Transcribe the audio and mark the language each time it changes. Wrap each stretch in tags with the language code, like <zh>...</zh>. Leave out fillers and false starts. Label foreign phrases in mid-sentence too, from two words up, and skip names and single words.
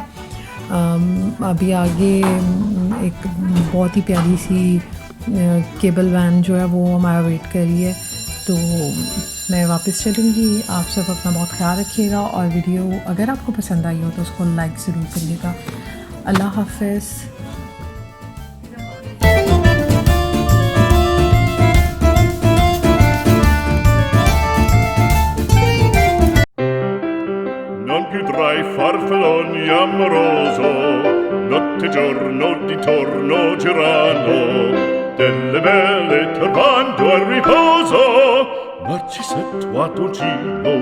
<ur>ابھی آگے ایک بہت ہی پیاری سی کیبل وین جو ہے وہ ہمارا ویٹ کر رہی ہے، تو میں واپس چلوں گی. آپ سب اپنا بہت خیال رکھیے گا، اور ویڈیو اگر آپ کو پسند آئی ہو تو اس کو لائک ضرور کریے گا. اللہ حافظ.</ur> <it>Non più tra i farfalloni amoroso, notte e giorno di torno girano, delle belle turbando al riposo, Narcisetto a Togino,</it>